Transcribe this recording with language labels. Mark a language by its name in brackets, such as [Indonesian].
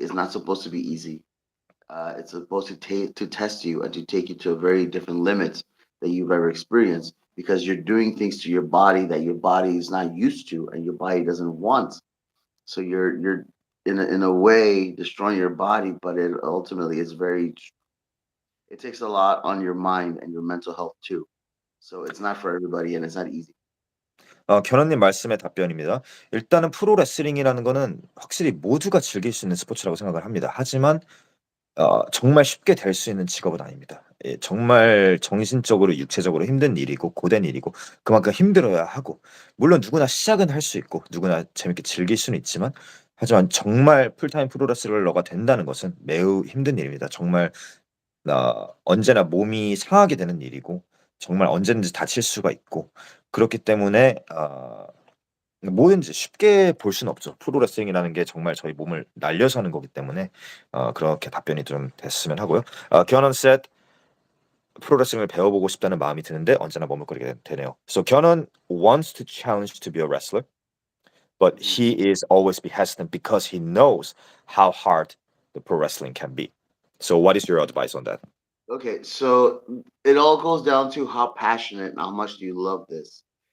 [English] It's not supposed to be easy. It's supposed to test you and to take you to a very different limits that you've ever experienced because you're doing things to your body that your body is not used to and your body doesn't want. So you're in a way destroying your body, but it ultimately is very. It takes a lot on your mind and your mental health too. So it's not for everybody and it's not easy. [Korean] 견원님 말씀에 답변입니다. 일단은 프로 레슬링이라는 거는 확실히 모두가 즐길 수 있는 스포츠라고 생각을 합니다. 하지만 정말 쉽게 될 수 있는 직업은 아닙니다. 예, 정말 정신적으로 육체적으로 힘든 일이고 고된 일이고 그만큼 힘들어야 하고, 물론 누구나 시작은 할 수 있고 누구나 재밌게 즐길 수는 있지만, 하지만 정말 풀타임 프로레슬러가 된다는 것은 매우 힘든 일입니다. 정말 언제나 몸이 상하게 되는 일이고 정말 언제든지 다칠 수가 있고, 그렇기 때문에 뭐든지 쉽게 볼 수는 없죠. 프로레슬링이라는 게 정말 저희 몸을 날려서 하는 거기 때문에 그렇게 답변이 좀 됐으면 하고요. 견원 [English] said [Korean] 프로레슬링을 배워보고 싶다는 마음이 드는데 언제나 머뭇거리게 되네요. [English] So 견원 wants to challenge to be a wrestler, but Mhm. he is always be hesitant because he knows how hard the pro wrestling can be. So what is your advice on that? Okay, so it all goes down to how passionate and how much do you love this.